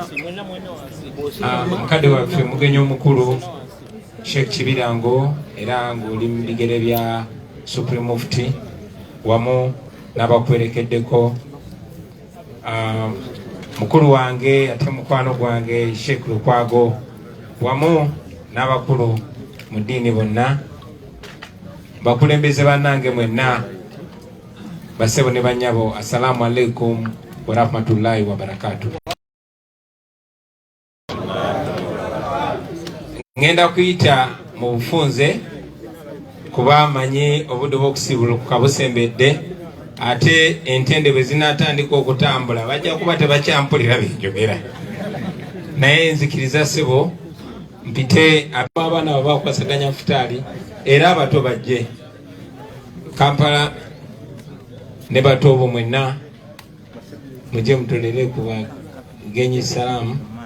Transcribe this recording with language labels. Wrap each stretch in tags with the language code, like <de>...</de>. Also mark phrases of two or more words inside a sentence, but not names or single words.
<lg>Mukadde waffe mugenyi omukulu Sheikh Kibirango era ng'oli mu bigere bya</lg> <en>Supreme Mufti</en> <lg>wamu n'abakwerekeddeko, mukulu wange ate mukwano gwange Sheikh Lukwago wamu n'abakulu mu ddiini bonna, bakulembeze bannange mwenna, basebo ne bannyabo,</lg> <ar>السلام عليكم ورحمة الله وبركاته.</ar> <lg>Ngenda kuyita mu bufunze kuba amanyi obudde bw'okusibulukuka busembedde, ate entende bwe zinaatandika okutambula bajja kuba tebakyampulira benjogera, naye nzikiriza ssebo mpite abaana baba bakwasaganya futaali era abato bajje Kampala ne bato bo mwenna mujje mutolere ku bagenyi salaamu.</lg>